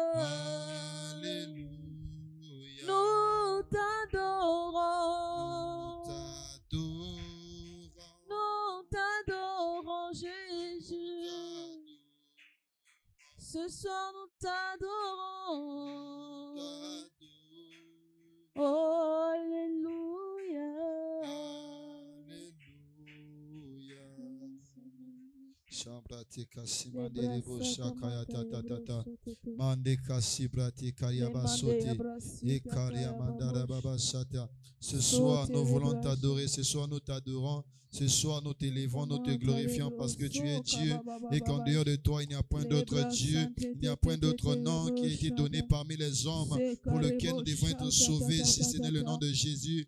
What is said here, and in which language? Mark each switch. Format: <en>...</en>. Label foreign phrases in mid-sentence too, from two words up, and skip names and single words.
<fr>Nous t'adorons. Nous t'adorons, Jésus. Ce soir, nous t'adorons. Oh, Alléluia. Chambrate kasimandere boshakaya tata tata. Mande kasibrate kariaba sote. Ekaria mandara baba sata. Ce soir, nous voulons t'adorer. Ce soir, nous t'adorons. Ce soir, nous t'élevons, nous te glorifions parce que tu es Dieu et qu'en dehors de toi, il n'y a point d'autre Dieu. Il n'y a point d'autre nom qui a été donné parmi les hommes pour lequel nous devons être sauvés, si ce n'est le nom de Jésus.</fr>